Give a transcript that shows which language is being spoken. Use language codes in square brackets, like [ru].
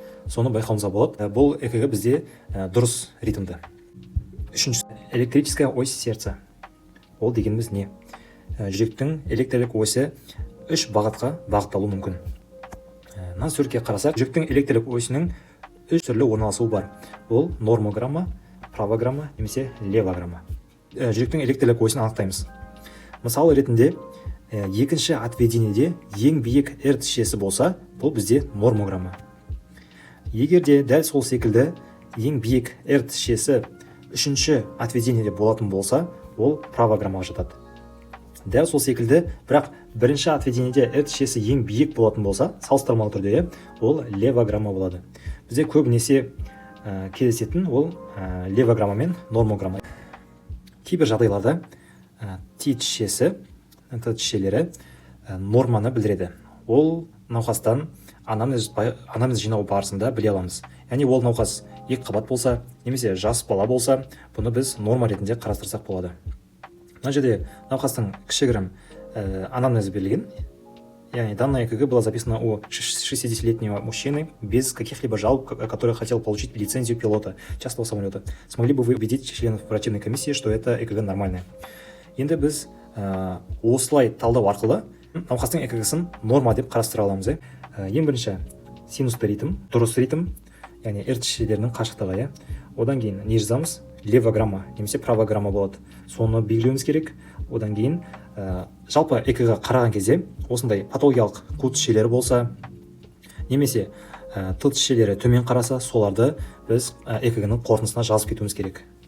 [kk] Соны байқауымызға болады. Бұл ЭКГ бізде дұрыс ритмді. Үшіншісі, [ru] электрическая ось сердца. [kk] Ол дегеніміз не? Жүректің электрлік осі үш бағытқа бағытталуы мүмкін. Мына суретке қарасақ, жүректің электрлік осінің үш түрлі орналасуы бар. Ол нормограмма, правограмма немесе левограмма. Жүректің электрлік осін анықтаймыз. Мысалы ретінде, екінші отведениеде ең биік R тісшесі болса, бұл бізде нормограмма. Егер де дәл сол секілді ең биік R тісшесі үшінші отведениеде болатын болса, ол правограммаға жатады. Дәл сол секілді, бірақ бірінші отведениеде R тісшесі ең биік болатын болса, салыстырмалы түрде, ол левограмма болады. Бізде көбінесе кездесетін ол левограмма мен нормограмма. Кейбір жағдайларда T тісшелері норманы білдіреді. Ол науқастан анамнез жинау барысында біле аламыз. Яғни ол науқас екі қабат болса, немесе жас бала болса, бұны біз норма ретінде қарастырсақ болады. Мына жерде науқастың кішігірім анамнезі берілген. Яғни [ru] данное ЭКГ было записано у 60-летнего мужчины без каких-либо жалоб, который хотел получить лицензию пилота частного самолета. Смогли бы вы убедить членов оперативной комиссии, что это ЭКГ нормальное? [kk] Енді біз осылай талдау арқылы науқастың ЭКГ-сын норма деп қарастыра аламыз. Ең бірінші синусты ритм, дұрыс ритм, яғни R тісшелерінің қашықтығы. Одан кейін не жазамыз? Левограмма немесе правограмма болады. Соны белгілеуіміз керек. Одан кейін жалпы ЭКГ-ға қараған кезде осындай патологиялық қу тісшелері болса, немесе Т тісшелері төмен қараса, соларды біз ЭКГ-ның қорытындысына жазып кетуіміз керек.